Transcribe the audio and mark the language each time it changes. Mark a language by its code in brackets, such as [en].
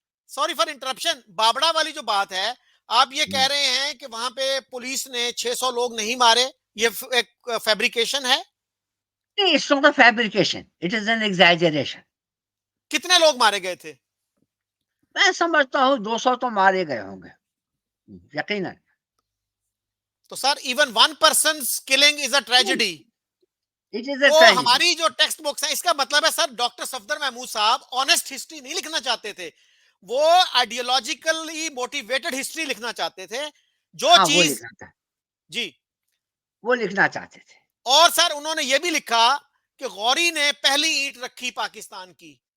[ur] Sorry for interruption, بابڑا والی جو بات ہے، آپ یہ کہہ رہے ہیں کہ وہاں پہ پولیس نے 600 لوگ نہیں مارے، یہ ایک فیبریکیشن ہے؟ [en] It's not a fabrication. It is an exaggeration. [ur] کتنے لوگ مارے گئے تھے؟ میں سمجھتا ہوں 200 تو مارے گئے ہوں گے یقیناً. [en] تو sir even one person killing is a tragedy. It is a [ur] تو [en] tragedy. [ur] ہماری جو ٹیکسٹ بکس ہیں، اس کا مطلب ہے سر ڈاکٹر صفدر محمود صاحب آنےسٹ ہسٹری نہیں لکھنا چاہتے تھے، وہ آئیڈیولوجیکلی موٹیویٹڈ ہسٹری لکھنا چاہتے تھے. جو ہاں وہ چیز لکھنا تھا، جی. وہ لکھنا چاہتے تھے. اور سر انہوں نے یہ بھی لکھا کہ غوری نے پہلی اینٹ رکھی پاکستان کی.